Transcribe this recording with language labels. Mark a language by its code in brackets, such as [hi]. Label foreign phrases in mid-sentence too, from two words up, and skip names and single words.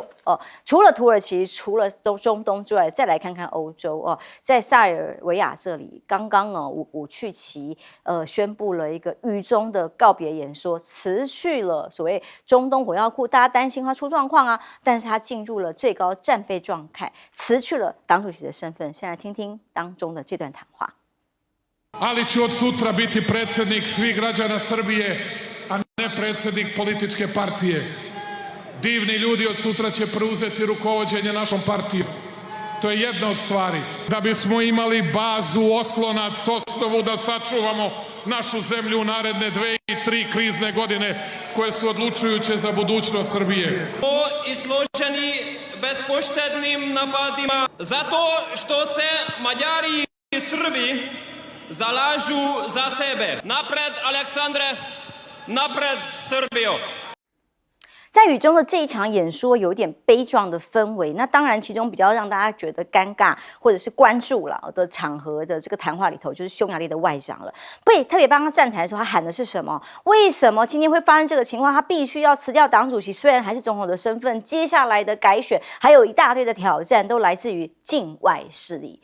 [zh] 除了土耳其，除了中东之外，再来看看欧洲在塞尔维亚这里，刚刚武契奇宣布了一个雨中的告别演说，辞去了所谓中东火药库，大家担心他出状况啊，但是他进入了最高战备状态，辞去了党主席的身份。先来听听当中的这段谈话。 [sr] Ali ću od sutra biti predsjednik svih građana Srbije, a ne predsjednik političke partije. Divni ljudi od sutra će preuzeti rukovođenje našom partijom. To je jedna od stvari. Da bismo imali bazu, oslonac, osnovu da sačuvamo našu zemlju u naredne 2 i 3 krizne godine koje su odlučujuće za budućnost Srbije. Izloženi bespoštednim napadima zato što se Mađari i Srbi zalažu za sebe. Napred Aleksandre, napred Srbijo! [zh] 在雨中的这一场演说有点悲壮的氛围。那当然，其中比较让大家觉得尴尬或者是关注了的场合的这个谈话里头，就是匈牙利的外长了。特别帮他站台的时候，他喊的是什么？为什么今天会发生这个情况？他必须要辞掉党主席，虽然还是总统的身份，接下来的改选还有一大堆的挑战，都来自于境外势力。